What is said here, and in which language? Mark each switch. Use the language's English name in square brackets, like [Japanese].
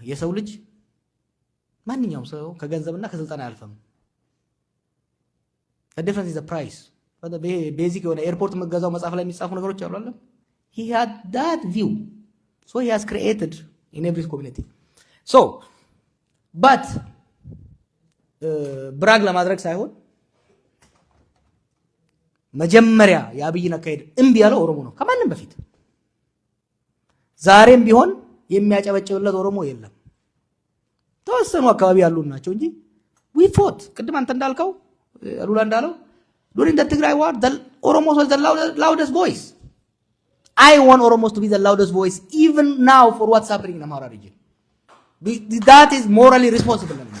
[Amharic] የሰው ልጅ ማንኛውም ሰው ከገንዘብና ከስልጣን አያልፍም። [English] the difference is the price. [Amharic] ቤዚክ የሆነ ኤርፖርት መገዛው መጽሐፍ ላይ የሚጻፉ ነገሮች አሉ አይደል? [English] he had that view, so he has created in every community. So [Amharic] but ብራግ ለማድረግ ሳይሆን መጀመሪያ የአብይን አካሄድ እምቢ ያለው ኦሮሞ ነው ከማንም በፊት። ዛሬም ቢሆን የሚያጨበጭብለት ኦሮሞ የለም። ተወሰኑ አካባቢ ያሉ ናቸው እንጂ [English] we fought [Amharic] ቅድም አንተ እንዳልከው ሉላ እንዳለው [English] during the Tigray war the Oromos was the loudest voice. I want Oromos to be the loudest voice even now for what's happening in Amhara region. That is morally responsible.